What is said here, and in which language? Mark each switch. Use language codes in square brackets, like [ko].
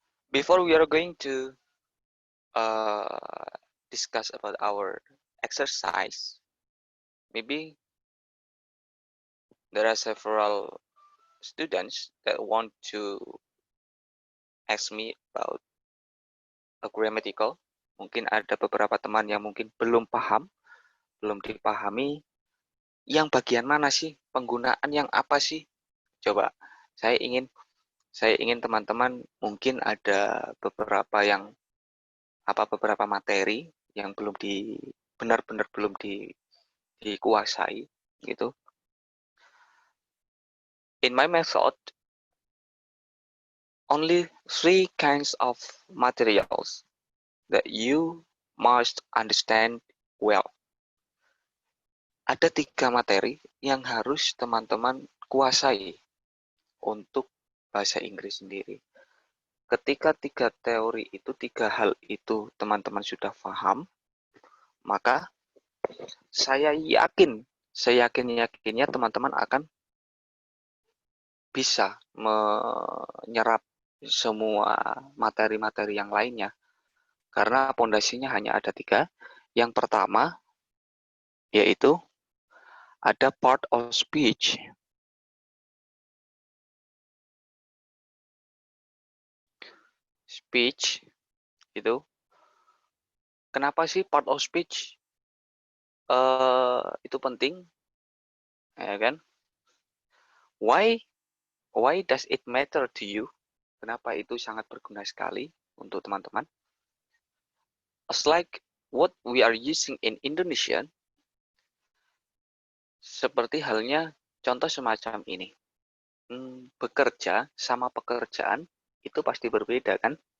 [en] Before we are going to discuss about our exercise, maybe there are several students that want to ask me about a grammatical. [id] Mungkin ada beberapa teman yang mungkin belum paham, belum dipahami, yang bagian mana sih, penggunaan yang apa sih? Coba, saya ingin teman-teman mungkin ada beberapa yang beberapa materi yang benar-benar belum dikuasai gitu. [en] In my method, only 3 kinds of materials that you must understand well. [id] Ada 3 materi yang harus teman-teman kuasai untuk bahasa Inggris sendiri. Ketika 3 teori itu, 3 hal itu teman-teman sudah paham, maka saya yakinnya teman-teman akan bisa menyerap semua materi-materi yang lainnya. Karena pondasinya hanya ada 3. Yang pertama, yaitu ada part of speech. Speech itu, kenapa sih part of speech itu penting? Ya kan? [en] Why does it matter to you? [id] Kenapa itu sangat berguna sekali untuk teman-teman? [en] As like what we are using in Indonesian, [id] seperti halnya contoh semacam ini. Bekerja sama pekerjaan itu pasti berbeda kan?